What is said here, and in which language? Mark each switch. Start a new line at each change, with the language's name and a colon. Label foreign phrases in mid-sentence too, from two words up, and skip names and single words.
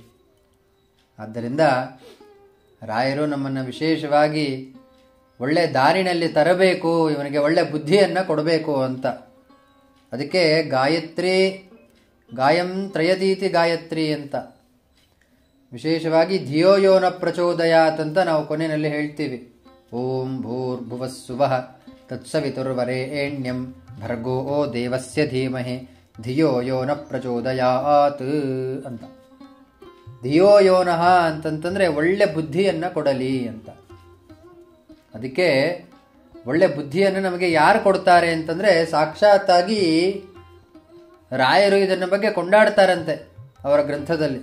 Kannada: ಆದ್ದರಿಂದ ರಾಯರು ನಮ್ಮನ್ನು ವಿಶೇಷವಾಗಿ ಒಳ್ಳೆ ದಾರಿನಲ್ಲಿ ತರಬೇಕು, ಇವನಿಗೆ ಒಳ್ಳೆ ಬುದ್ಧಿಯನ್ನು ಕೊಡಬೇಕು ಅಂತ. ಅದಕ್ಕೆ
Sanskrit: ಗಾಯತ್ರಿ ಗಾಯಂ ತ್ರಯದೀತಿ ಗಾಯತ್ರಿ
Kannada: ಅಂತ. ವಿಶೇಷವಾಗಿ
Sanskrit: ಧಿಯೋ ಯೋ ನ ಪ್ರಚೋದಯಾತ್
Kannada: ಅಂತ ನಾವು ಕೊನೆಯಲ್ಲಿ ಹೇಳ್ತೀವಿ.
Sanskrit: ಓಂ ಭೂರ್ಭುವಸ್ಸುವಃ ತತ್ಸವಿತುರ್ವರೆಣ್ಯಂ ಭರ್ಗೋ ದೇವಸ್ಯ ಧೀಮಹಿ ಧಿಯೋ ಯೋ ನ ಪ್ರಚೋದಯಾತ್ ಅಂತ. ಧಿಯೋ ಯೋನಃ
Kannada: ಅಂತಂತಂದ್ರೆ ಒಳ್ಳೆ ಬುದ್ಧಿಯನ್ನು ಕೊಡಲಿ ಅಂತ. ಅದಕ್ಕೆ ಒಳ್ಳೆ ಬುದ್ಧಿಯನ್ನು ನಮಗೆ ಯಾರು ಕೊಡ್ತಾರೆ ಅಂತಂದ್ರೆ ಸಾಕ್ಷಾತ್ತಾಗಿ ರಾಯರು ಇದನ್ನ ಬಗ್ಗೆ ಕೊಂಡಾಡ್ತಾರಂತೆ ಅವರ ಗ್ರಂಥದಲ್ಲಿ.